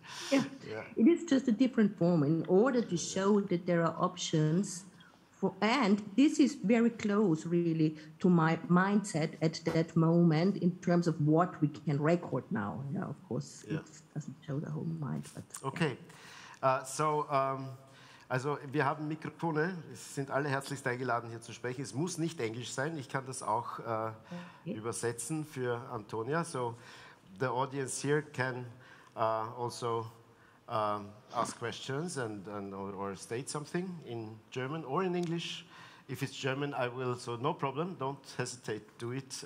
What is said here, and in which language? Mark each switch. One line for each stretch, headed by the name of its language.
English: Yeah. It is just a different form in order to show that there are options. And this is very close, really, to my mindset at that moment in terms of what we can record now. Yeah, of course, it doesn't show the whole mind. But,
German: okay, also wir haben Mikrofone, es sind alle herzlichst eingeladen, hier zu sprechen. Es muss nicht Englisch sein, ich kann das auch übersetzen für Antonia.
English: So the audience here can also ask questions or state something in German or in English. If it's German, I will, so no problem, don't hesitate to do it.